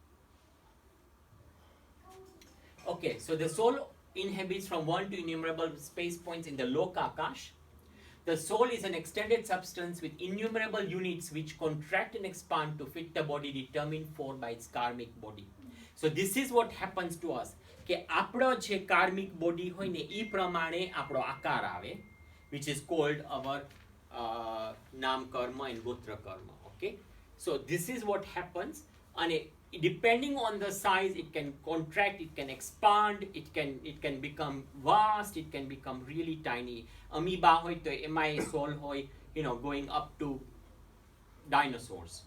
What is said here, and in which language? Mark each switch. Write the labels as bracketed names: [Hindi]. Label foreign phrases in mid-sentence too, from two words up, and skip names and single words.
[English] Okay, so the soul inhabits from 1 to innumerable space points in the Lokakash. The soul is an extended substance with innumerable units which contract and expand to fit the body determined for by its karmic body. So this is what happens to us. [Gujarati] કે આપણો જે [English] karmic body [Gujarati] હોય ને ઈ પ્રમાણે આપણો આકાર આવે, [English] which is called our [Gujarati] નામ કર્મ [English] and gotra karma. Okay, so this is what happens, and depending on the size, it can contract, it can expand, it can become vast, it can become really tiny. Amoeba [Gujarati] હોય તો [English] MI soul hoy, going up to dinosaurs.